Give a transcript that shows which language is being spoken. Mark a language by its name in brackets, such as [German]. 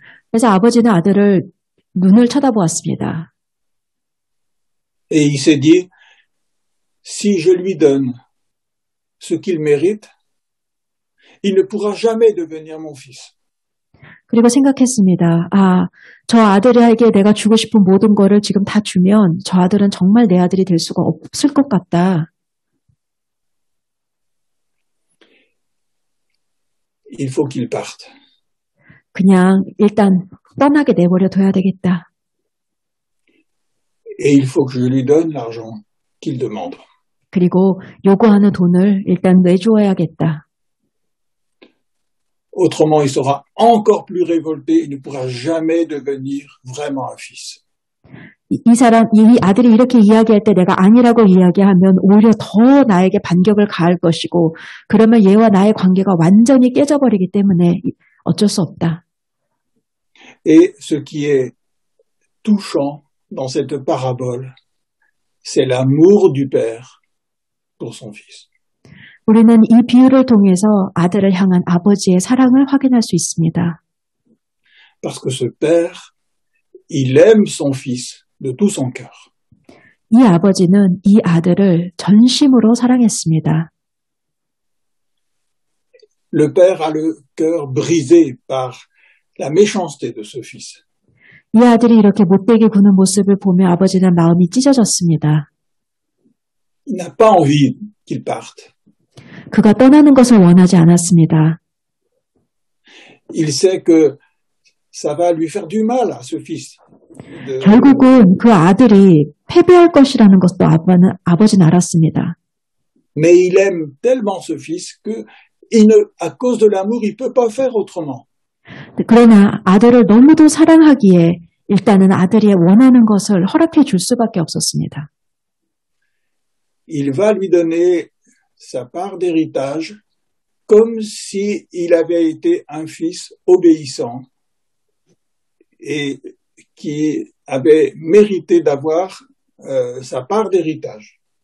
[Korean] 그래서 아버지는 아들을 눈을 쳐다보았습니다. [French] Et il s'est dit, si je lui donne ce qu'il mérite, il ne pourra jamais devenir mon fils. [Korean] 그리고 생각했습니다. 저 아들에게 내가 주고 싶은 모든 거를 지금 다 주면 저 아들은 정말 내 아들이 될 수가 없을 것 같다. [French] Il faut qu'il parte. [Korean] 그냥 일단 떠나게 내버려 둬야 되겠다. [French] Et il faut que je lui donne l'argent qu'il demande. [Korean] 그리고 요구하는 돈을 일단 내주어야겠다. [French] Autrement, il sera encore plus révolté, il ne pourra jamais devenir vraiment un fils. [Korean] 이 아들이 이렇게 이야기할 때 내가 아니라고 이야기하면 오히려 더 나에게 반격을 가할 것이고, 그러면 얘와 나의 관계가 완전히 깨져버리기 때문에 어쩔 수 없다. [French] Et ce qui est touchant dans cette parabole, c'est l'amour du père pour son fils. [Korean] 우리는 이 비유를 통해서 아들을 향한 아버지의 사랑을 확인할 수 있습니다. [French] Parce que ce père, il aime son fils de tout son cœur. [Korean] 이 아버지는 이 아들을 전심으로 사랑했습니다. [French] Le père a le cœur brisé par la méchanceté de ce fils. [Korean] 이 아들이 이렇게 못되게 구는 모습을 보며 아버지는 마음이 찢어졌습니다. [French] Il n'a pas envie qu'il parte. [Korean] 그가 떠나는 것을 원하지 않았습니다. [French] Il sait que ça va lui faire du mal à ce fils. [Korean] 결국은 그 아들이 패배할 것이라는 것도 아버지는 알았습니다. [French] Mais il aime tellement ce fils que à cause de l'amour, il peut pas faire autrement. [Korean] 그러나 아들을 너무도 사랑하기에 일단은 아들이 원하는 것을 허락해 줄 수밖에 없었습니다. [French] Il va lui donner sa part d'héritage comme si il avait été un fils obéissant et qui avait mérité d'avoir sa part d'héritage.